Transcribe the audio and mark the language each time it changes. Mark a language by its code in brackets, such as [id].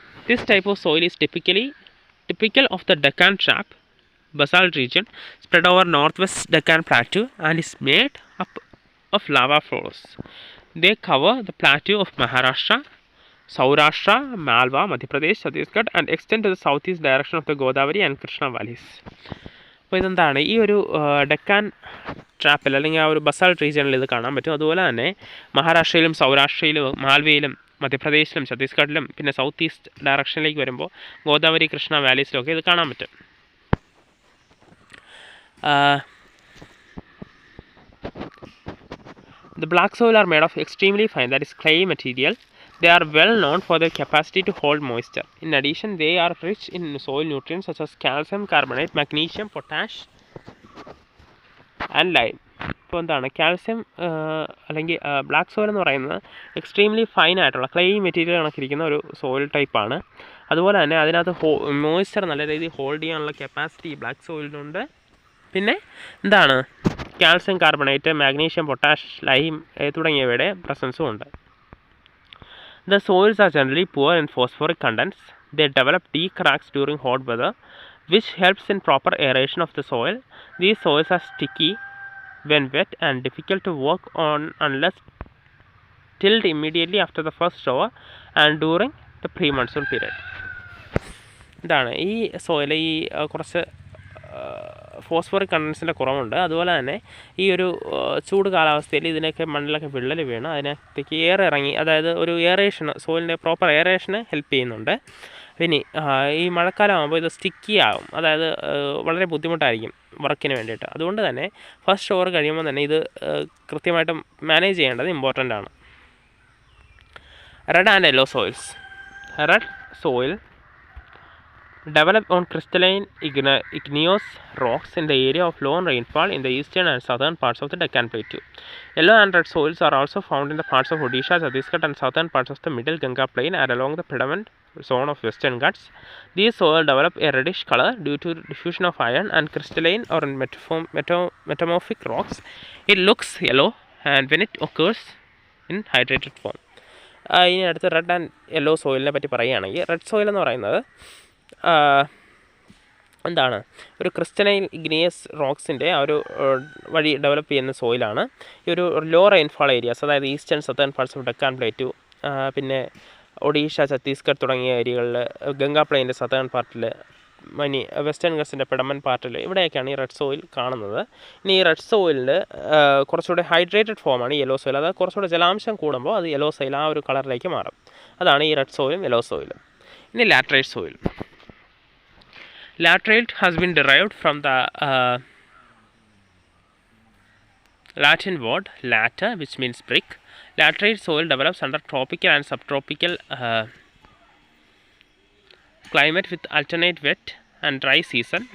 [en] This type of soil is typical of the Deccan Trap basalt region spread over northwest Deccan Plateau and is made up of lava flows. They cover the plateau of Maharashtra, Saurashtra, Malwa, Madhya Pradesh, Chhattisgarh and extend to the southeast direction of the Godavari and Krishna valleys. [ml] അപ്പോൾ ഇതെന്താണ്, ഈ ഒരു ഡെക്കാൻ ട്രാപ്പിൽ അല്ലെങ്കിൽ ആ ഒരു basalt റീജിയണിൽ ഇത് കാണാൻ പറ്റും. അതുപോലെ തന്നെ മഹാരാഷ്ട്രയിലും സൗരാഷ്ട്രയിലും മാൽവയിലും മധ്യപ്രദേശിലും ഛത്തീസ്ഗഡിലും പിന്നെ സൗത്ത് ഈസ്റ്റ് ഡയറക്ഷനിലേക്ക് വരുമ്പോൾ ഗോദാവരി കൃഷ്ണ വാലീസിലൊക്കെ ഇത് കാണാൻ പറ്റും. [en] The black soil are made of extremely fine, that is clay material. They are well known for their capacity to hold moisture. In addition, they are rich in soil nutrients such as calcium carbonate, magnesium, potash and lime. [ml] ഇപ്പോൾ എന്താണ് calcium അല്ലെങ്കിൽ black soil എന്ന് പറയുന്നത് extremely fine ആയിട്ടുള്ള clay material കണക്കിരിക്കുന്ന ഒരു soil ടൈപ്പാണ്. അതുപോലെ തന്നെ അതിനകത്ത് മോയ്സ്ചർ നല്ല രീതിയിൽ ഹോൾഡ് ചെയ്യാനുള്ള കപ്പാസിറ്റി ബ്ലാക്ക് സോയിലിനുണ്ട്. പിന്നെ എന്താണ് calcium carbonate, magnesium, potash, lime തുടങ്ങിയവയുടെ പ്രസൻസും ഉണ്ട്. [en] The soils are generally poor in phosphoric contents. They develop deep cracks during hot weather, which helps in proper aeration of the soil. These soils are sticky when wet and difficult to work on unless tilled immediately after the first shower and during the pre-monsoon period. [ml] ഇതാണ് ഈ soil ഈ കുറച്ച് phosphoric കണ്ടൻസിൻ്റെ കുറവുണ്ട്. അതുപോലെ തന്നെ ഈ ഒരു ചൂട് കാലാവസ്ഥയിൽ ഇതിനൊക്കെ മണ്ണിലൊക്കെ വിള്ളൽ വീണ് അതിനകത്തേക്ക് എയർ ഇറങ്ങി, അതായത് ഒരു എയറേഷന്, സോയിലിൻ്റെ പ്രോപ്പർ എയറേഷന് ഹെൽപ്പ് ചെയ്യുന്നുണ്ട്. പിന്നെ ഈ മഴക്കാലം ആകുമ്പോൾ ഇത് സ്റ്റിക്കി ആകും, അതായത് വളരെ ബുദ്ധിമുട്ടായിരിക്കും വർക്കിന് വേണ്ടിയിട്ട്. അതുകൊണ്ട് തന്നെ ഫസ്റ്റ് ഷോർ കഴിയുമ്പോൾ തന്നെ ഇത് കൃത്യമായിട്ട് മാനേജ് ചെയ്യേണ്ടത് ഇമ്പോർട്ടൻ്റ് ആണ്. [en] Red and yellow soils. Red soil develop on crystalline igneous rocks in the area of low rainfall in the eastern and southern parts of the Deccan Plateau. Yellow and red soils are also found in the parts of Odisha, Chhattisgarh and southern parts of the middle Ganga plain and along the predominant zone of western Ghats. These soils develop a reddish color due to diffusion of iron and crystalline or metamorphic rocks. It looks yellow and when it occurs in hydrated form. [ml] ഇനി അടുത്ത് red and yellow സോയിലിനെ പറ്റി പറയുകയാണെങ്കിൽ, red soil എന്ന് പറയുന്നത് എന്താണ്, ഒരു crystalline igneous റോക്സിൻ്റെ ആ ഒരു വഴി ഡെവലപ്പ് ചെയ്യുന്ന സോയിലാണ്. ഈ ഒരു ലോ റെയിൻഫാൾ ഏരിയാസ്, അതായത് eastern southern parts of Deccan plateau, പിന്നെ ഒഡീഷ, ഛത്തീസ്ഗഡ് തുടങ്ങിയ ഏരിയകളിൽ, ഗംഗാ പ്ലെയിൻ്റെ സതേൺ പാർട്ടിൽ, വെസ്റ്റേൺ ഗട്ട്സിൻ്റെ പെഡമൻ പാർട്ടിൽ, ഇവിടെയൊക്കെയാണ് ഈ റെഡ് സോയിൽ കാണുന്നത്. ഇനി ഈ റെഡ് സോയിലിൽ കുറച്ചുകൂടെ ഹൈഡ്രേറ്റഡ് ഫോമാണ് യെല്ലോ സോയിൽ, അതായത് കുറച്ചുകൂടെ ജലാംശം കൂടുമ്പോൾ അത് യെല്ലോ സോയിൽ ആ ഒരു കളറിലേക്ക് മാറും. അതാണ് ഈ റെഡ് സോയിലും യെല്ലോ സോയിലും. ഇനി laterite soil. [en] Laterite has been derived from the Latin word later, which means brick. Laterite soil develops under tropical and subtropical climate with alternate wet and dry season.